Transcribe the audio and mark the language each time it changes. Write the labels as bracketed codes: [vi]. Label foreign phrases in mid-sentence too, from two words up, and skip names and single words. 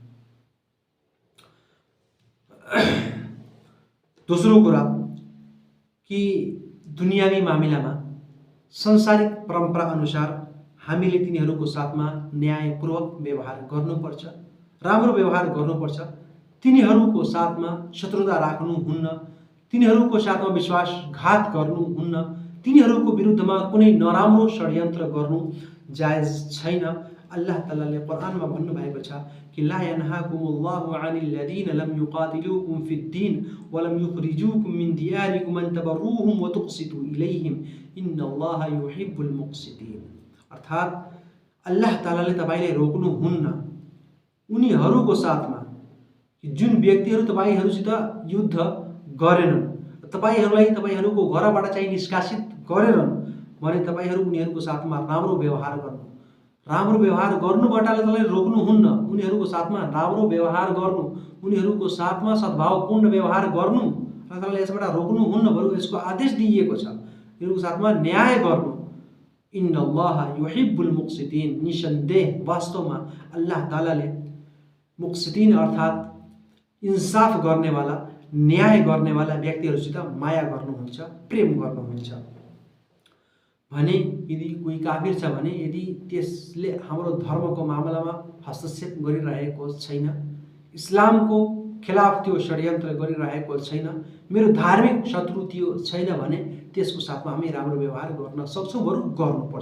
[ne] दोस्रो कुरा कि दुनियावी मामिलामा संसारिक परम्परा अनुसार हामीले तिनीहरूको साथमा न्यायपूर्वक व्यवहार गर्नुपर्छ, राम्रो व्यवहार गर्नुपर्छ। तिनीहरूको साथमा शत्रुता राख्नुहुन्न, तिनीहरूको साथमा विश्वासघात गर्नुहुन्न, तिनीहरूको विरुद्धमा कुनै नराम्रो षड्यन्त्र गर्नु जायज छैन। अल्लाह तालाले कुरानमा भन्नुभएको छ कि [ar] لا ينهاكم الله عن الذين لم يقاتلوكم في الدين و لم يخرجوكم من دياركم أن تبروهم و تقسطوا إليهم إن الله يحب المقسطين. [ne] अर्थात् अल्लाह तालाले तपाईले रोक्नुहुन्न उनीहरूको साथमा जुन व्यक्तिहरू तपाईहरूसित युद्ध गरेनन्, तपाईहरूको घरबाट चाहिँ निष्कासित गरेनन् भने तपाईहरू उनीहरूको साथमा राम्रो व्यवहार गर्नु। राम्रो व्यवहार गर्नुबाट तपाईँले रोक्नुहुन्न, उनीहरूको साथमा राम्रो व्यवहार गर्नु, उनीहरूको साथमा सद्भावपूर्ण व्यवहार गर्नु अल्लाहले यसबाट रोक्नुहुन्न, बरु यसको आदेश दिइएको छ उनीहरूको साथमा न्याय गर्नु। [ar] إن الله يحب المقسطين, [ne] निसन्देह वास्तवमा अल्लाह तालाले मुक़सितीन अर्थात् इन्साफ गर्नेवाला, न्याय गर्नेवाला व्यक्तिहरूसित माया गर्नुहुन्छ, प्रेम गर्नुहुन्छ। भने यदि कोही काफिर छ भने यदि त्यसले हाम्रो धर्मको मामलामा हस्तक्षेप गरिरहेको छैन, इस्लामको खिलाफ त्यो षड्यन्त्र गरिरहेको छैन, मेरो धार्मिक शत्रु त्यो छैन भने त्यसको साथमा हामी राम्रो व्यवहार गर्न सक्छौँ, बरु गर्नुपर्छ।